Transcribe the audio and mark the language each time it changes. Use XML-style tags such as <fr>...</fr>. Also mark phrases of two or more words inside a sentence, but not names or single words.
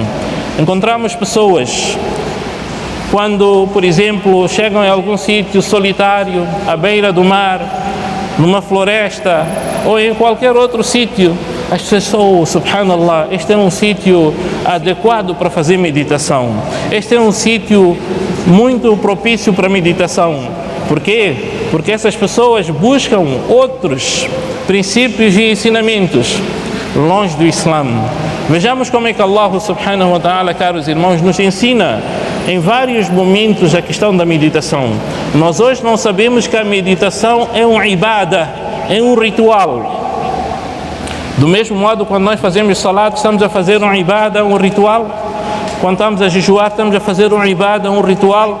<pt>Encontramos pessoas, quando, por exemplo, chegam em algum sítio solitário, à beira do mar, numa floresta ou em qualquer outro sítio, as pessoas, subhanallah, este é um sítio adequado para fazer meditação. Este é um sítio muito propício para meditação. Por quê? Porque essas pessoas buscam outros princípios e ensinamentos longe do Islã. Vejamos como é que Allah</pt> <ar>سبحانه وتعالى,</ar> <pt>caros irmãos, nos ensina em vários momentos a questão da meditação. Nós hoje não sabemos que a meditação é um ibadah, é um ritual. Do mesmo modo, quando nós fazemos salat, estamos a fazer um ibadah, um ritual. Quando estamos a jejuar, estamos a fazer um ibadah, um ritual.</pt>